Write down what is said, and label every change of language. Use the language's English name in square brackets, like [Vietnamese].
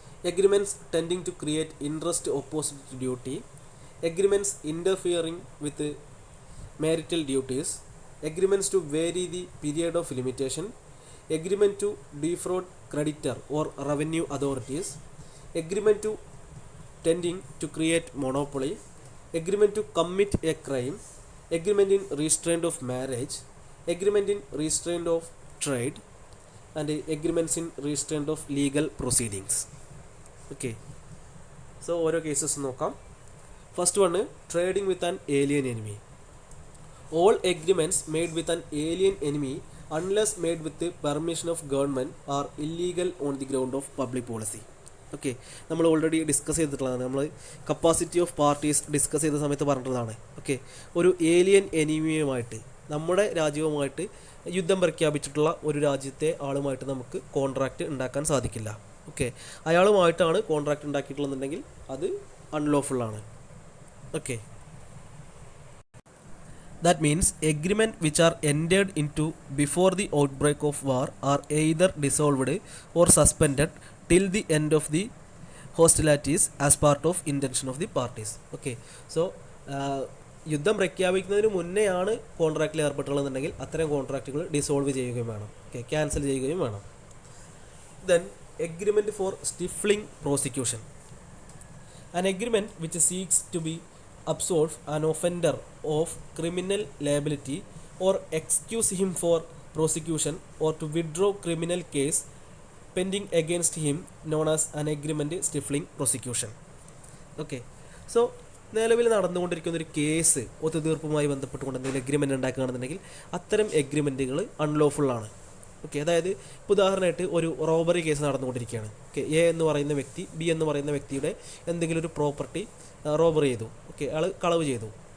[English] agreements tending to create interest opposite to duty, agreements interfering with marital duties, agreements to vary the period of limitation, agreement to defraud creditor or revenue authorities, agreement to tending to create monopoly, agreement to commit a crime, agreement in restraint of marriage, agreement in restraint of trade, and agreements in restraint of legal proceedings. Okay, so [Malayalam] ഓരോ cases നോക്കാം. [English] First one trading with an alien enemy. All agreements made with an alien enemy unless made with the permission of government are illegal on the ground of public policy. [Malayalam] Okay, നമ്മൾ already discuss ചെയ്തിട്ടുള്ളതാണ്. നമ്മൾ capacity of parties discuss ചെയ്ത സമയത്ത് പറഞ്ഞിട്ടുള്ളതാണ്. Okay, ഒരു alien എനിമിയുമായിട്ട് നമ്മുടെ രാജ്യവുമായിട്ട് യുദ്ധം പ്രഖ്യാപിച്ചിട്ടുള്ള ഒരു രാജ്യത്തെ ആളുമായിട്ട് നമുക്ക് കോൺട്രാക്റ്റ് ഉണ്ടാക്കാൻ സാധിക്കില്ല. ഓക്കെ, അയാളുമായിട്ടാണ് കോൺട്രാക്റ്റ് ഉണ്ടാക്കിയിട്ടുള്ളതെന്നുണ്ടെങ്കിൽ അത് അൺലോഫുള്ളാണ്. [English] Okay, that means agreement which are entered into before the outbreak of war are either dissolved or suspended till the end of the hostilities as part of intention of the parties. [Malayalam] Okay, so യുദ്ധം പ്രഖ്യാപിക്കുന്നതിന് മുന്നെയാണ് കോൺട്രാക്റ്റിൽ ഏർപ്പെട്ടുള്ളതെന്നുണ്ടെങ്കിൽ അത്തരം കോൺട്രാക്റ്റുകൾ dissolve ചെയ്യുകയും വേണം. [English] okay, [Malayalam] cancel ചെയ്യുകയും വേണം. [English] Then agreement for stifling prosecution. An agreement which seeks to be absolve an offender of criminal liability or excuse him for prosecution or to withdraw criminal case pending against him known as an agreement stifling prosecution. [Malayalam] Okay, so നിലവിൽ നടന്നുകൊണ്ടിരിക്കുന്ന ഒരു case ഒത്തുതീർപ്പുമായി ബന്ധപ്പെട്ടുകൊണ്ട് എന്തെങ്കിലും agreement ഉണ്ടാക്കുകയാണെന്നുണ്ടെങ്കിൽ അത്തരം എഗ്രിമെൻറ്റുകൾ അൺലോഫുള്ളാണ്. Okay, അതായത് ഇപ്പോൾ ഉദാഹരണമായിട്ട് ഒരു റോബറി കേസ് നടന്നുകൊണ്ടിരിക്കുകയാണ്. ഓക്കെ, എ എന്ന് പറയുന്ന വ്യക്തി ബി എന്ന് പറയുന്ന വ്യക്തിയുടെ എന്തെങ്കിലും ഒരു പ്രോപ്പർട്ടി റോബറി ചെയ്തു. ഓക്കെ, അയാൾ കളവ് ചെയ്തു.